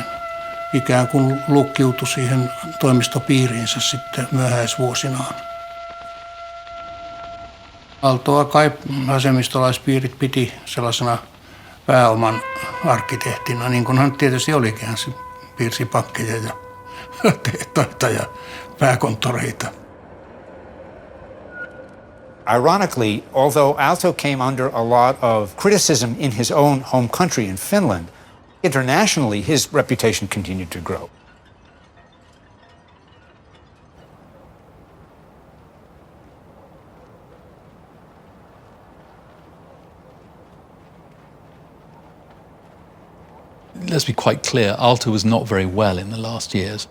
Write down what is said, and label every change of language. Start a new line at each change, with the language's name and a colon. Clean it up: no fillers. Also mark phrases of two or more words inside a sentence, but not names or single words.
Finnish: Ikään kuin lukkiutui siihen toimistopiiriinsä sitten myöhäisvuosinaan. Aaltoa kai vasemmistolaispiirit piti sellaisena pääoman arkkitehtina, niin kuin hän tietysti olikin. Hän piirsi pankkeja ja tehtaita ja pääkonttoreita.
English: Ironically, although Aalto came under a lot of criticism in his own home country in Finland, internationally his reputation continued to grow. Let's be quite clear, Aalto was not very well in the last years.